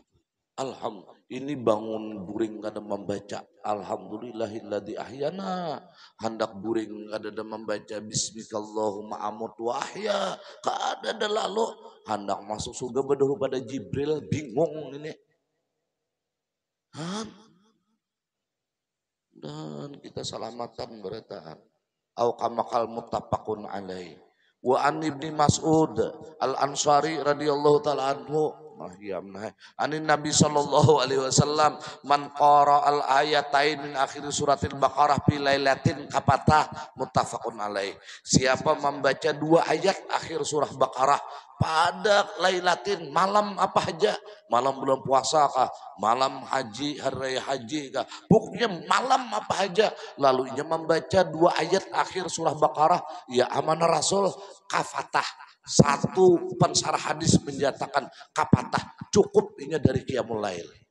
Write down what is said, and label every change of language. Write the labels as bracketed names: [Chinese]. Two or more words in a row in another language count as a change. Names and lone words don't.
[Bambara] Alhamdulillah, ini bangun guring kada membaca [Arabic] الحمد لله الذي أحيانا, [Bambara] hendak guring kada ada membaca [Arabic] باسمك اللهم أموت وأحيا, [Bambara] kada ada lalu hendak masuk surga berdahulu pada Jibril bingung ini. Dan kita selamatan berataan. [Arabic] أو كما قال متفق عليه. وعن ابن مسعود الأنصاري رضي الله تعالى عنه عن النبي صلى الله عليه وسلم من قرأ الآيتين من آخر سورة البقرة في ليلة كفتاه متفق عليه. [Bambara] Siapa membaca 2 ayat akhir surah Baqarah pada lailatin malam apa aja, malam bulan puasa kah, malam haji, hari raya haji kah, pokoknya malam apa aja, lalu ia membaca 2 ayat akhir surah Baqarah, ya [Arabic] آمن الرسول [Bambara] kafatah. Satu pensarah hadis menyatakan kafatah cukup ini dari [Arabic] قيام الليل.